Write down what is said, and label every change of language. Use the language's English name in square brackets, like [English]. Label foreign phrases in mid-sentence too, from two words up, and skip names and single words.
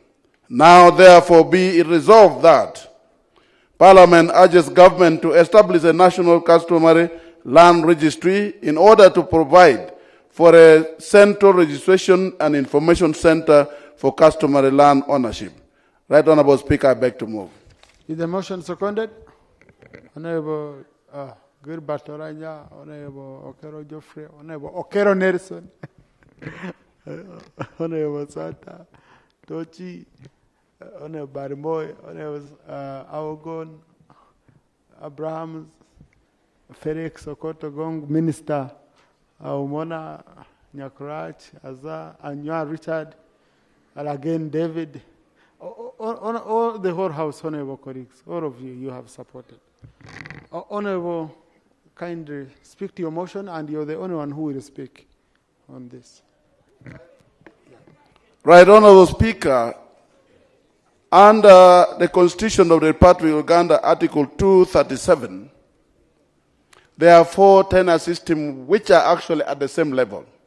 [English] Now, therefore, be it resolved that Parliament urges government to establish a national customary land registry in order to provide for a central registration and information center for customary land ownership. Right Honourable Speaker, I beg to move. Is the motion seconded? Honourable Gilbert Oranya, Honourable Okero Geoffrey, Honourable Okero Nelson, Honourable Santa, Tochi, Honourable Barimoy, Honourable Aogon, Abrahams, Felix Okoto Gong, Minister Umona, Nyakrach, Azar, Anua Richard, and again David, all the whole House, Honourable colleagues, all of you, you have supported. Honourable, kindly speak to your motion, and you're the only one who will speak on this. Right Honourable Speaker, under the Constitution of the Republic of Uganda, Article 237, there are 4 tenure systems which are actually at the same level.